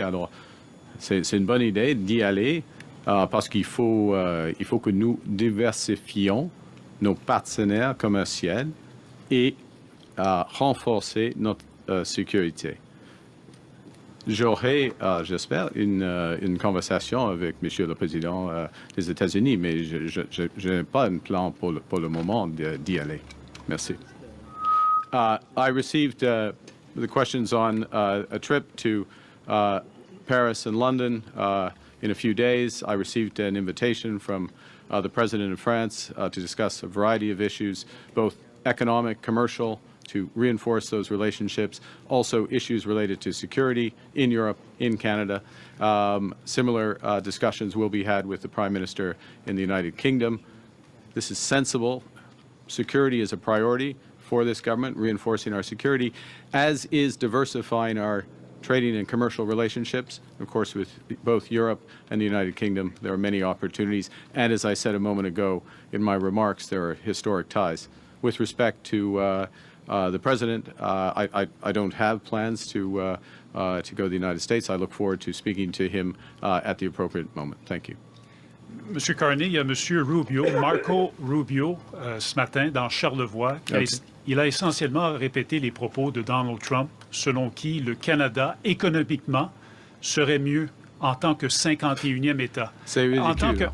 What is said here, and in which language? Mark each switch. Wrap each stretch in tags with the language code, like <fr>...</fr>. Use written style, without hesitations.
<fr>Alors, c'est une bonne idée d'y aller parce qu'il faut que nous diversifions nos partenaires commerciaux et renforcer notre sécurité. J'aurai, j'espère, une conversation avec Monsieur le Président des États-Unis, mais je n'ai pas un plan pour le moment d'y aller. Merci.</fr> <en>I received the questions on a trip to Paris and London in a few days. I received an invitation from the President of France to discuss a variety of issues, both economic, commercial, to reinforce those relationships, also issues related to security in Europe, in Canada. Similar discussions will be had with the Prime Minister in the United Kingdom. This is sensible. Security is a priority for this government, reinforcing our security, as is diversifying our trading and commercial relationships. Of course, with both Europe and the United Kingdom, there are many opportunities. And as I said a moment ago in my remarks, there are historic ties. With respect to the President, I don't have plans to go to the United States. I look forward to speaking to him at the appropriate moment. Thank you.</en> <fr>Monsieur Carney, il y a Monsieur Rubio, Marco Rubio, ce matin dans Charlevoix. Il a essentiellement répété les propos de Donald Trump, selon qui le Canada, économiquement, serait mieux en tant que 51e État. C'est ridicule.</fr>